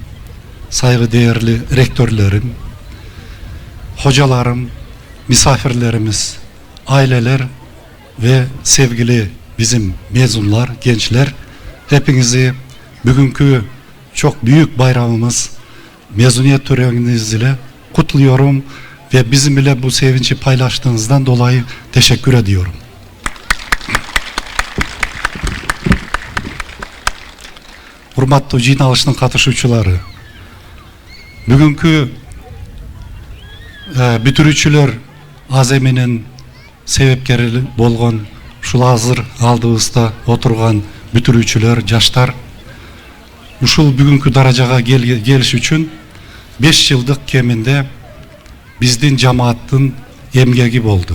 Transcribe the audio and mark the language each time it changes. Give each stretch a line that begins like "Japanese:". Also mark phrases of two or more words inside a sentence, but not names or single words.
Turkish: saygıdeğerli rektörlerim, hocalarım, misafirlerimiz, aileler ve sevgili bizim mezunlar, gençler, hepinizi bugünkü çok büyük bayramımız mezuniyet töreniniz ile kutluyorum ve bizimle bu sevinci paylaştığınızdan dolayı teşekkür ediyorum.
Kyrgyz: Урматтуу жыйналыштын катышуучулары, бүгүнкү бүтүрүүчүлөр аземинин себепкери болгон ушул азыр алдыбызда отурган бүтүрүүчүлөр, жаштар ушул бүгүнкү даражага келиш үчүн 5 жылдык кеминде биздин жамааттын эмгеги болду.